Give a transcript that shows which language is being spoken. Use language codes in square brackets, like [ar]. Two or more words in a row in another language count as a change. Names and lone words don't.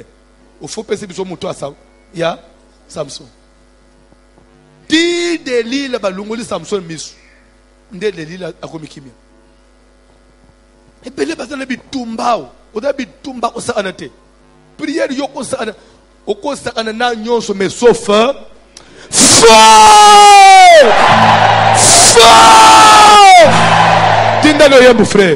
[ln] Ofo pese biso muto asa ya Samson. Di Delil ba lungoli Samson misu. Nde Delil akomikimia. Ebele bazana bitumbao. Oda bitumba ko sa anate. Prière yo ko sa ana. Oko sa ana na nyonso [fr] mais sauf feu! [ln] Tinda no yembu frère.